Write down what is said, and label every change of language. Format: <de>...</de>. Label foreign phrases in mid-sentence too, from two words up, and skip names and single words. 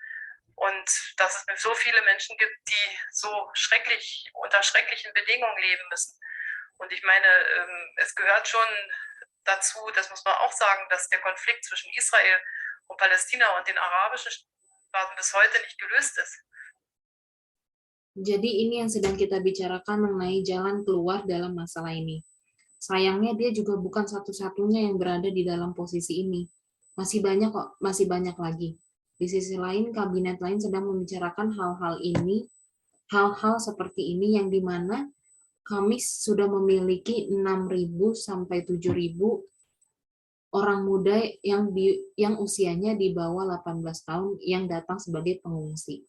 <de>Und dass es so viele Menschen gibt, die so unter schrecklichen Bedingungen leben müssen. Und ich meine, es gehört schon dazu, das muss man auch sagen, dass der Konflikt zwischen Israel und Palästina und den arabischen Staaten bis heute nicht gelöst ist.</de> <id>Jadi ini yang sedang kita bicarakan mengenai jalan keluar dalam masalah ini. Sayangnya dia juga bukan satu-satunya yang berada di dalam posisi ini. Masih banyak lagi. Di sisi lain, kabinet lain sedang membicarakan hal-hal seperti ini yang dimana kami sudah memiliki 6.000 sampai 7.000 orang muda yang usianya di bawah 18 tahun yang datang sebagai pengungsi.</id>